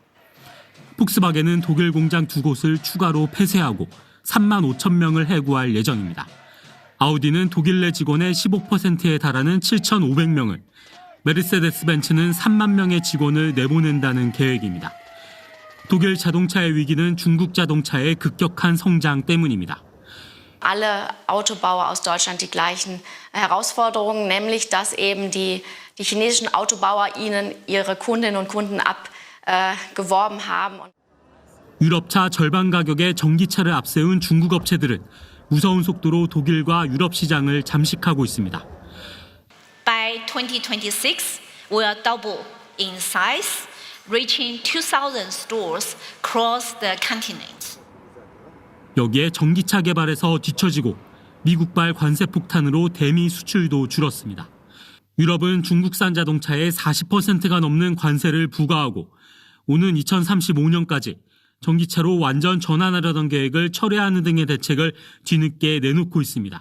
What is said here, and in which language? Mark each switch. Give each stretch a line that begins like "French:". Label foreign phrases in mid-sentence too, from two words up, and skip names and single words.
Korean: 폭스바겐은 독일 공장 2곳을 추가로 폐쇄하고 3만 5천 명을 해고할 예정입니다. 아우디는 독일 내 직원의 15%에 달하는 7,500명을, 메르세데스벤츠는 3만 명의 직원을 내보낸다는 계획입니다. 독일 자동차의 위기는 중국 자동차의 급격한 성장 때문입니다.
German: Alle Autobauer aus Deutschland die gleichen Herausforderungen, nämlich dass eben die chinesischen Autobauer ihnen ihre Kundinnen und Kunden abgeworben haben.
Korean: 유럽차 절반 가격의 전기차를 앞세운 중국 업체들은 무서운 속도로 독일과 유럽 시장을 잠식하고 있습니다.
English: By 2026, we will double in size, reaching 2,000 stores across the continent.
Korean: 여기에 전기차 개발에서 뒤처지고 미국발 관세 폭탄으로 대미 수출도 줄었습니다. 유럽은 중국산 자동차에 40%가 넘는 관세를 부과하고 오는 2035년까지 전기차로 완전 전환하려던 계획을 철회하는 등의 대책을 뒤늦게 내놓고 있습니다.